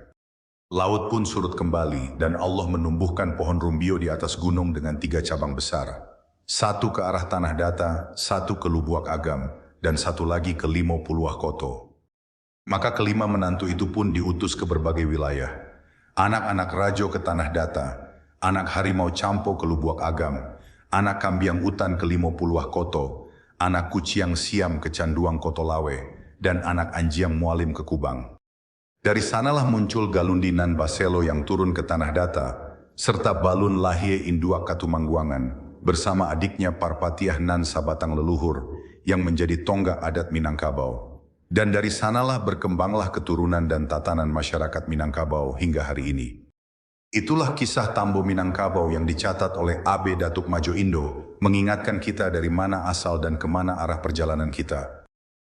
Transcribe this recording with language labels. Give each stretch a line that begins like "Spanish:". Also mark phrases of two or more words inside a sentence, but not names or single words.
Indonesian: Laut pun surut kembali dan Allah menumbuhkan pohon rumbio di atas gunung dengan 3 cabang besar. Satu ke arah Tanah Data, satu ke Lubuak Agam, dan satu lagi ke Limo Puluah Koto. Maka kelima menantu itu pun diutus ke berbagai wilayah. Anak-anak Rajo ke Tanah Data, anak Harimau Campo ke Lubuak Agam, anak Kambiang Utan ke Limo Puluah Koto, anak Kuciang Siam ke Canduang Koto Lawe, dan anak Anjiang Mualim ke Kubang. Dari sanalah muncul Galundi Nan Baselo yang turun ke Tanah Data, serta Balun Lahie Induak Katumangguangan, bersama adiknya Parpatiah Nan Sabatang Leluhur, yang menjadi tonggak adat Minangkabau. Dan dari sanalah berkembanglah keturunan dan tatanan masyarakat Minangkabau hingga hari ini. Itulah kisah Tambo Minangkabau yang dicatat oleh A.B. Datuk Majo Indo, mengingatkan kita dari mana asal dan kemana arah perjalanan kita.